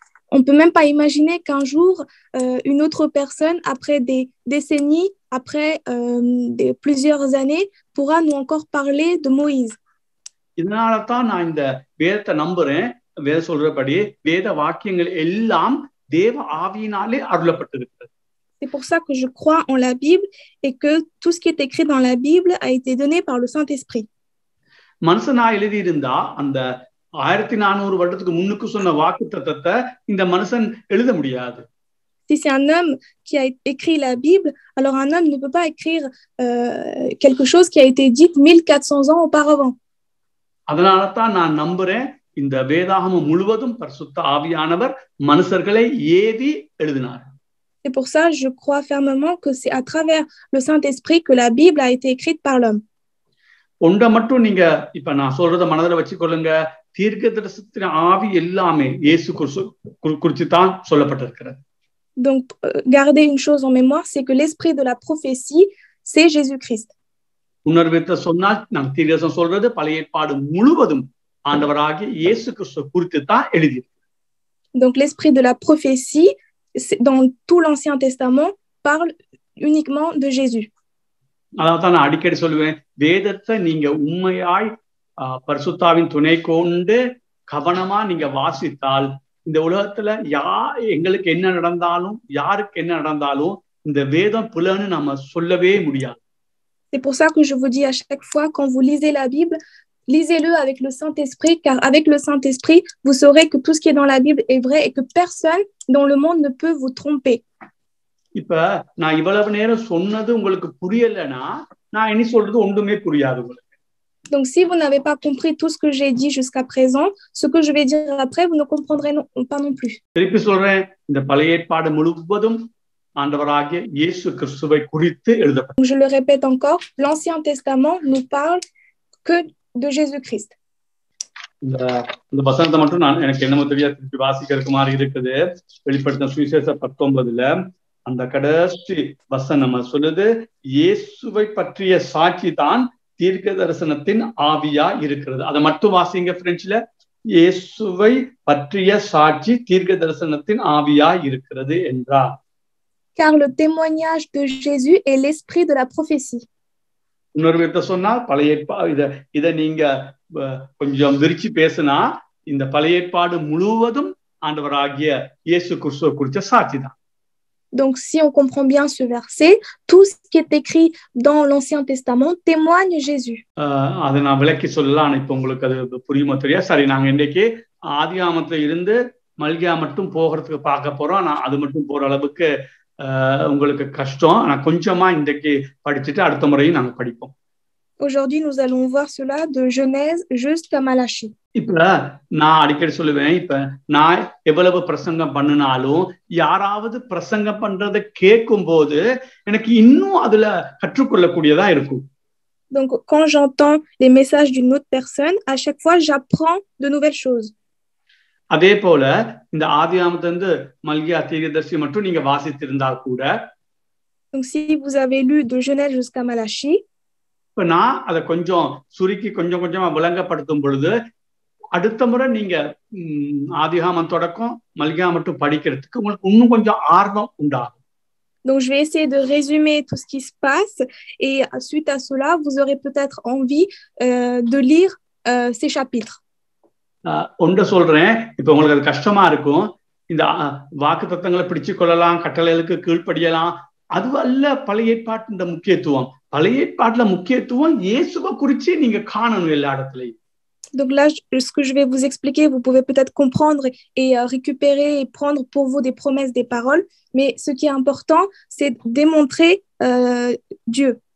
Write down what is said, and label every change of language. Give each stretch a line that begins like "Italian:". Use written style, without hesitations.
French: On peut même pas imaginer qu'un jour une autre personne, après des décennies, après plusieurs années, pourra nous encore parler de Moïse.
Tamil: இதனால தான் நான் இந்த வேதத்தை நம்புறேன். வேத சொல்றபடி வேத வாக்கியங்கள் எல்லாம் தேவ ஆவியினாலே அருளப்பட்டிருக்கிறது.
French: C'est pour ça que je crois en la Bible et que tout ce qui est écrit dans la Bible a été donné par le Saint-Esprit.
Tamil: மனுஷனா எழுதி இருந்தா அந்த 1400 வருடத்துக்கு முன்னுக்கு சொன்ன வாக்குத்தத்தத்தை இந்த மனுஷன் எழுத முடியாது.
French: Si c'est un homme qui a écrit la Bible, alors un homme ne peut pas écrire quelque chose qui a été dit 1400 ans auparavant.
Tamil: அதனால தான் நான் நம்புறேன், இந்த வேதாகமம் முழுவதும் பரிசுத்த ஆவியானவர் மனுஷர்களை ஏவி எழுதினார்.
French: C'est pour ça je crois fermement que c'est à travers le Saint-Esprit que la Bible a été écrite par l'homme.
Tamil: ஒன்றை மட்டும் நீங்க இப்ப நான் சொல்றத மனதில் வச்சுக்கொள்ளுங்க, தீர்க்கதரிசனத்தின் ஆவி எல்லாமே இயேசு குறித்து தான் சொல்லப்பட்டிருக்கிறது.
French: Donc gardez une chose en mémoire, c'est que l'esprit de la prophétie, c'est Jésus-Christ.
Tamil: உணர்வித்த சொன்னால் நான் தீர்க்கதரிசனம் சொல்றது பழைய ஏற்பாடு முழுவதும் ஆண்டவராகிய இயேசு கிறிஸ்து குறித்து தான் எழுதியிருக்கு.
French: Donc l'esprit de la prophétie dans tout l'Ancien Testament parle uniquement de Jésus.
Tamil: அதான் நான் அடிக்கடி சொல்லுவேன், வேதத்தை நீங்க உண்மையாய் பரிசுத்தாவின் துணை கொண்டு கவனமா நீங்க வாசித்தால், இந்த உலகத்துல எங்களுக்கு என்ன நடந்தாலும் யாருக்கு என்ன நடந்தாலும் இந்த வேதம் புலன்னு நம்ம சொல்லவே முடியாது.
French: C'est pour ça que je vous dis à chaque fois, quand vous lisez la Bible, lisez-le avec le Saint-Esprit, car avec le Saint-Esprit, vous saurez que tout ce qui est dans la Bible est vrai et que personne dans le monde ne peut vous tromper.
Tamil: இப்ப நான் இவ்வளவு நேரம் சொன்னது உங்களுக்கு புரியலன்னா நான் இனி சொல்றது ஒன்றுமே புரியாது உங்களுக்கு.
French: Donc, si vous n'avez pas compris tout ce que j'ai dit jusqu'à présent, ce que je vais dire après, vous ne comprendrez pas non plus.
Tamil: திருப்பி சொல்றேன், இந்த பழைய ஏற்பாடு முழுவதும் ஆண்டவராகிய இயேசு கிறிஸ்துவை குறித்து எழுதப்பட்டது.
French: Donc, je le répète encore, l'Ancien Testament nous parle que de Jésus-Christ.
Tamil: இந்த வசனத்தை மட்டும் எனக்கு என்னமோ தெரியாது, திருப்பி வாசிக்கிறதுக்கு மாதிரி இருக்குது. வெளிப்படுத்தின சுவிசேஷம் 19 அந்த கடைசி வசனம் சொல்லுது, இயேசுவை பற்றிய சாட்சி தான் தீர்க்க தரிசனத்தின் ஆவியா இருக்கிறது. அதை மட்டும் வாசிங்க பிரெஞ்சுல. இயேசுவை பற்றிய சாட்சி தீர்க்க தரிசனத்தின் ஆவியா இருக்கிறது என்றார்.
French: Car le témoignage de Jésus est l'esprit de la prophétie.
Tamil: இன்னொரு விதத்தை சொன்னா, பழைய இதை நீங்க கொஞ்சம் விரிச்சு பேசினா, இந்த பழைய ஏற்பாடு முழுவதும் ஆண்டவராகிய இயேசு கிறிஸ்துவை குறித்த சாட்சி தான்.
French: Donc, si on comprend bien ce verset, tout ce qui est écrit dans l'Ancien Testament témoigne Jésus.
Tamil: அதை நான் விளக்கி சொல்லலாம், இப்ப உங்களுக்கு அது புரியுமோ தெரியா. சரி, நாங்க இன்னைக்கு ஆதியாகமத்துல இருந்து மல்கியா மட்டும் போகிறதுக்கு பார்க்க போறோம். நான் அது மட்டும் போற அளவுக்கு உங்களுக்கு கஷ்டம். நான் கொஞ்சமா இன்றைக்கு படிச்சுட்டு அடுத்த முறையும் நாங்க படிப்போம்.
French: Aujourd'hui, nous allons voir cela de Genèse jusqu'à Malachie.
Tamil: இப்ப நான் அடிக்கடி சொல்லுவேன், இப்ப நான் எவ்வளவு பிரசங்கம் பண்ணினாலும் யாராவது பிரசங்கம் பண்றதை கேட்கும் போது எனக்கு இன்னும் அதுல கற்றுக்கொள்ளக்கூடியதா இருக்கும்.
French: Donc, quand j'entends les messages d'une autre personne, à chaque fois, j'apprends de nouvelles choses.
Tamil: அதே போல இந்த ஆதியாகமத்திலிருந்து மல்கியா தீர்க்கதரிசி மட்டும் நீங்க வாசித்திருந்தா கூட,
French: donc si vous avez lu de Genèse jusqu'à Malachie,
Tamil: இப்ப நான் அதை கொஞ்சம் சுருக்கி கொஞ்சம் கொஞ்சமா விளங்கப்படுத்தும் பொழுது அடுத்த முறை நீங்க ஆதியாகமம் தொடக்கம் மல்கியா மட்டும் படிக்கிறதுக்கு உங்களுக்கு இன்னும் கொஞ்சம் ஆர்வம் உண்டாகும்.
French: Donc je vais essayer de résumer tout ce qui se passe et suite à cela vous aurez peut-être envie de lire ces chapitres.
Tamil: ஒன்று சொல்றேன், இப்ப உங்களுக்கு அது கஷ்டமா இருக்கும். இந்த வாக்குத்தத்தங்களை பிடிச்சு கொள்ளலாம், கட்டளைகளுக்கு கீழ்ப்படியலாம், அது அல்ல பழைய ஏற்பாட்டின் முக்கியத்துவம். பழைய ஏற்பாட்டுல முக்கியத்துவம் இயேசுவை குறிச்சு நீங்க காணணும் எல்லா இடத்துலயும்.
French: Donc là, ce que je vais vous expliquer, vous pouvez peut-être comprendre et récupérer et prendre pour vous des promesses, des paroles, mais ce qui est important, c'est démontrer Dieu.